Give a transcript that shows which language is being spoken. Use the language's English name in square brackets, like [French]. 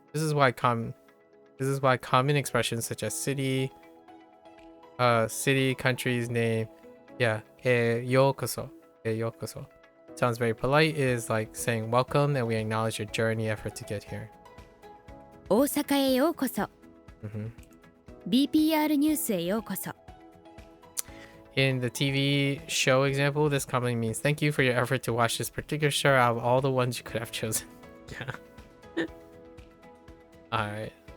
[English] This is why common expressions such as city, country's name, yokoso, yokoso. Sounds very polite. It is like saying welcome and we acknowledge your journey effort to get here. [Japanese] 大阪へようこそ。 BPR ニュースへようこそ。 [English] In the TV show example, this commonly means thank you for your effort to watch this particular show out of all the ones you could have chosen. Yeah. Alright.